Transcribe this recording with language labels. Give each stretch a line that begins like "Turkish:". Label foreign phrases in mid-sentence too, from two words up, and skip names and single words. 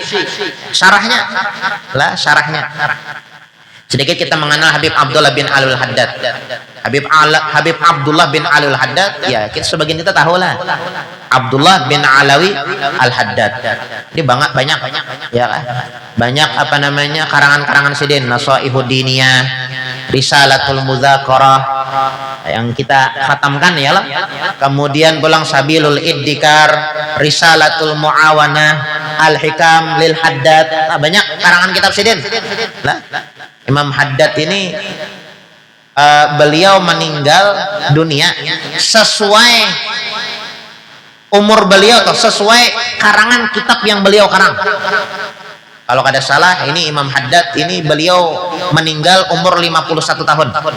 Indonesian: Syarahnya. Sedikit kita mengenal Habib Abdullah bin Alawi Al-Haddad. Habib Abdullah bin Alawi Al-Haddad, ya sebagian kita tahu lah. Abdullah bin Alawi Al-Haddad. Ini banyak ya, banyak karangan-karangan sidin, Nasaihud Diniyah, Risalatul Mudzakarah yang kita khatamkan ya lah. Kemudian pulang Sabilul Iddikar, Risalatul Muawanah, Al-Hikam lil Haddad. Nah, banyak karangan kitab sidin. Lah, Imam Haddad ini beliau meninggal dunia sesuai umur beliau atau sesuai karangan kitab yang beliau karang. Kalau kada salah ini Imam Haddad ini beliau meninggal umur 51 tahun.